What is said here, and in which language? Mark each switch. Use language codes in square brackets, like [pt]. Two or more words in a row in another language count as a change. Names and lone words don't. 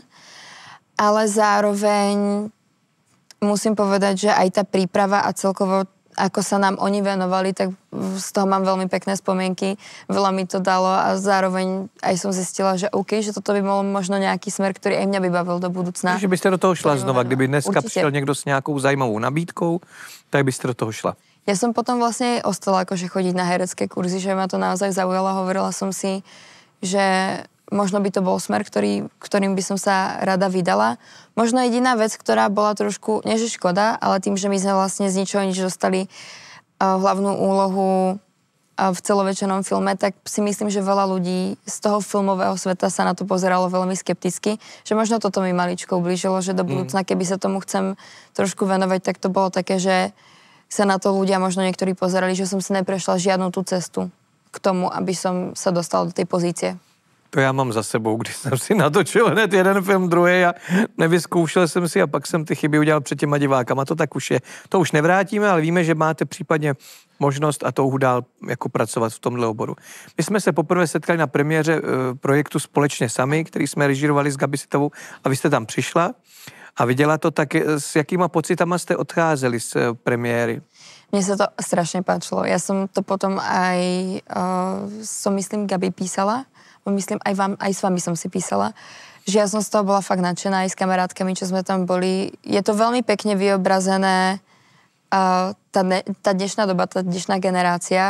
[sk] Ale zároveň musím povedať, že aj tá príprava a celkovo ako sa nám oni venovali, tak z toho mám veľmi pekné spomienky. Veľa mi to dalo a zároveň aj som zistila, že OK, že toto by bol možno nejaký smer, ktorý aj mňa by bavil do budúcna. [cs] Takže byste do toho šla znova, kdyby dneska [sk] určite [cs] přišel někdo s nějakou zajímavou nabídkou, tak byste do toho šla. [sk] Ja som potom vlastne ostala akože chodiť na herecké kurzy, že ma to naozaj zaujalo. Hovorila som si, že možno by to bol smer, ktorým by som sa rada vydala. Možno jediná vec, ktorá bola trošku, nie že škoda, ale tým, že my sme vlastne z ničoho nič dostali hlavnú úlohu v celovečernom filme, tak si myslím, že veľa ľudí z toho filmového sveta sa na to pozeralo veľmi skepticky, že možno toto mi maličko ublížilo, že do budúcna, keby sa tomu chcem trošku venovať, tak to bolo také, že sa na to ľudia možno niektorí pozerali, že som si neprešla žiadnu tú cestu k tomu, aby som sa dostala do tej pozície. [cs] To já mám za sebou, když jsem si natočil hned jeden film, druhý a nevyzkoušel jsem si a pak jsem ty chyby udělal před těma divákama. To tak už je. To už nevrátíme, ale víme, že máte případně možnost a touhu dál jako pracovat v tomhle oboru. My jsme se poprvé setkali na premiéře projektu Společně sami, který jsme režírovali s Gabi Sitovou a vy jste tam přišla a viděla to tak, s jakýma pocitama jste odcházeli z premiéry? [sk] Mne sa to strašne páčilo. Ja som to potom aj, myslím, Gabi písala. Myslím, aj s vami som si písala. Že ja som z toho bola fakt nadšená aj s kamarátkami, čo sme tam boli. Je to veľmi pekne vyobrazené tá dnešná doba, tá dnešná generácia.